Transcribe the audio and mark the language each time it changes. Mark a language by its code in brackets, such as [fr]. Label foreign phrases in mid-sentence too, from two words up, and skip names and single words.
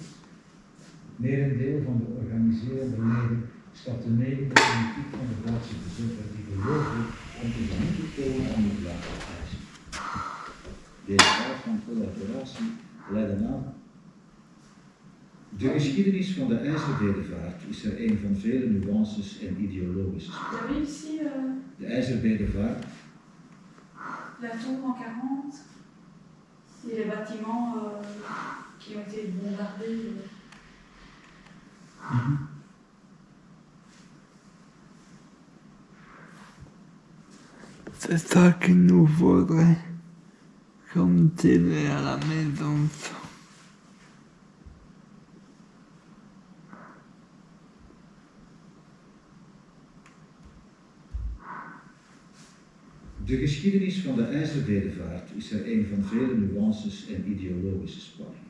[nl] Het merendeel van de organiserende leden stapte mee in de politiek van de Duitse bezetter ideologisch om zich niet te tonen aan de vlaagprijzen. Deze aard van collaboratie leidde aan. De geschiedenis van de IJzerbedevaart is er een van vele nuances en ideologische spellen. De IJzerbedevaart. [fr] La tour en 40 et les bâtiments qui ont été bombardés. C'est ça qu'il nous faudrait comme télé à la maison. [nl] De geschiedenis van de IJzerbedevaart is er een van vele nuances en ideologische spanningen.